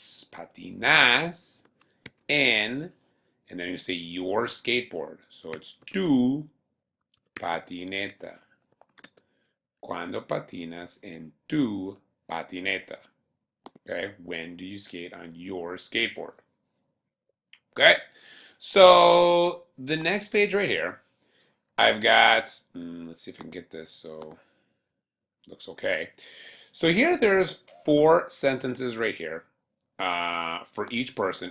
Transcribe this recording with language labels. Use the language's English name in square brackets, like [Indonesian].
[English] patinas and then you say your skateboard. So it's [Spanish] tu patineta. Cuando patinas en tu patineta. [English] Okay, when do you skate on your skateboard? Okay, so the next page right here, I've got, let's see if I can get this so looks okay. So here there's 4 sentences right here for each person.